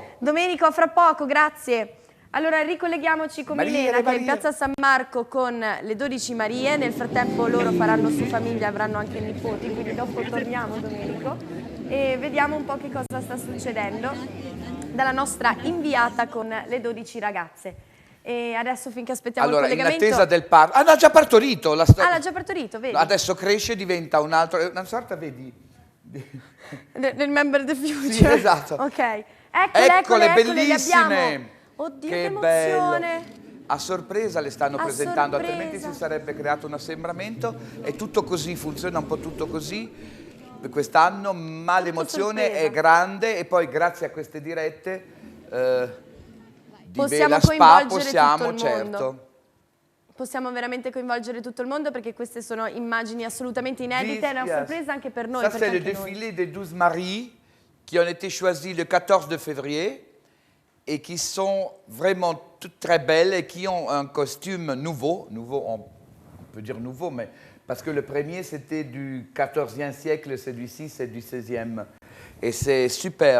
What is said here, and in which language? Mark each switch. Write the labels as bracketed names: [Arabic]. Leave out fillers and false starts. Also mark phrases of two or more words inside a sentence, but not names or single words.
[Italian] Domenico, a fra poco, grazie. Allora ricolleghiamoci con Milena che è in piazza San Marco con le 12 Marie, nel frattempo loro faranno su famiglia, avranno anche nipoti, quindi dopo torniamo Domenico e vediamo un po' che cosa sta succedendo dalla nostra inviata con le 12 ragazze. E adesso finché aspettiamo Allora, il collegamento... in attesa del parto... Ah, no, ha già partorito! l'ha già partorito, vedi? Adesso cresce e diventa un altro... Una sorta, vedi... [English] Remember the Future. [Italian] Sì, esatto. Ok. Eccole, li bellissime! abbiamo. Oddio, che bello. emozione! A sorpresa le stanno presentando, sorpresa. altrimenti si sarebbe creato un assembramento. È tutto così, funziona un po' tutto così quest'anno, ma l'emozione è grande e poi grazie a queste dirette di Vela Spa possiamo, certo. Possiamo veramente coinvolgere tutto il mondo perché queste sono immagini assolutamente inedite, è una sorpresa anche per noi. [French] Ça, c'est le défilé des 12 maries qui ont été choisis le 14 février et qui sont vraiment toutes très belles et qui ont un costume nouveau, on peut dire nouveau, mais parce que le premier c'était du 14e siècle, celui-ci c'est du 16e et c'est super.